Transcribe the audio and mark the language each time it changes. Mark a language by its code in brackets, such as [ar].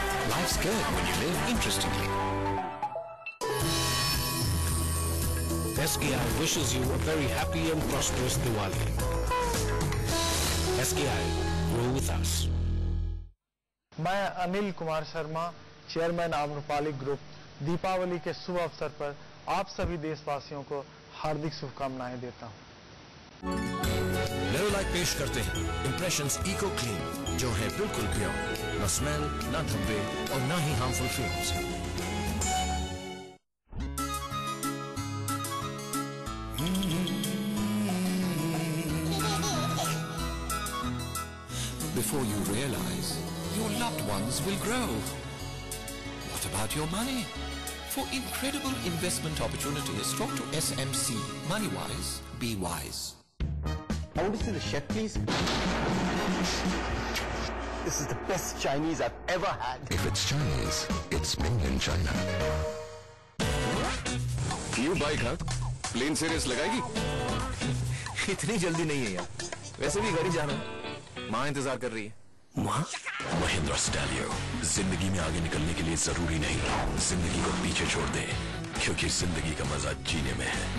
[en] Life's good when you live interestingly. SKI wishes you a very happy and prosperous Diwali. SKI, grow with us. [hi] मैं Anil Kumar Sharma, chairman Amrapali group, Deepawali के शुभ अवसर पर आप सभी देशवासियों को हार्दिक शुभकामनाएं देता हूं। लेरोलाइट पेश करते हैं इम्प्रेशंस इको क्लीन, जो है बिल्कुल प्योर, न स्मेल, न धब्बे और न ही harmful fumes. [en] Before you realize, your loved ones will grow. What about your money? For incredible investment opportunities, talk to SMC. Moneywise, be wise. I want to see the chef, please. This is the best Chinese I've ever had. If it's Chinese, it's made in China. New bike, huh? [hi] Plane से race लगाएगी? इतनी जल्दी नहीं है यार। वैसे भी घर ही जाना है। माँ इंतजार कर रही है। माँ? महिंद्रा स्टैलियो, जिंदगी में आगे निकलने के लिए जरूरी नहीं जिंदगी को पीछे छोड़ दे, क्योंकि जिंदगी का मजा जीने में है।